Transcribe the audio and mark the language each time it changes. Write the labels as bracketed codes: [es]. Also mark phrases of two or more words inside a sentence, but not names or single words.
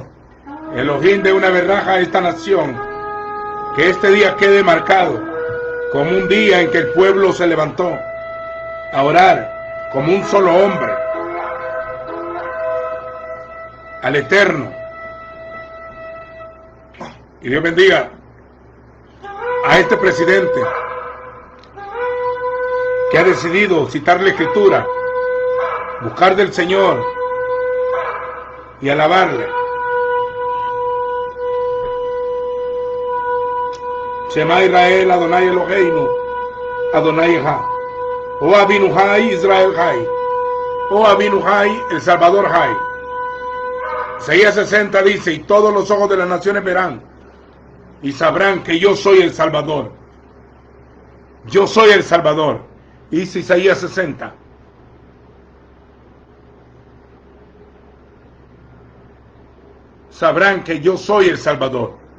[es] Elohim de una verraja a esta nación. Que este día quede marcado como un día en que el pueblo se levantó a orar como un solo hombre al Eterno. Y Dios bendiga a este presidente que ha decidido citar la Escritura, buscar del Señor y alabarle. [he] שמע ישראל, אדני אלהינו, אדני אחד. אוי אבינו חי, ישראל חי. אוי אבינו חי, El Salvador חי. [es] Isaías 60 dice, y todos los ojos de las naciones verán y sabrán que yo soy el Salvador. Yo soy el Salvador. Dice Isaías 60. Sabrán que yo soy el Salvador.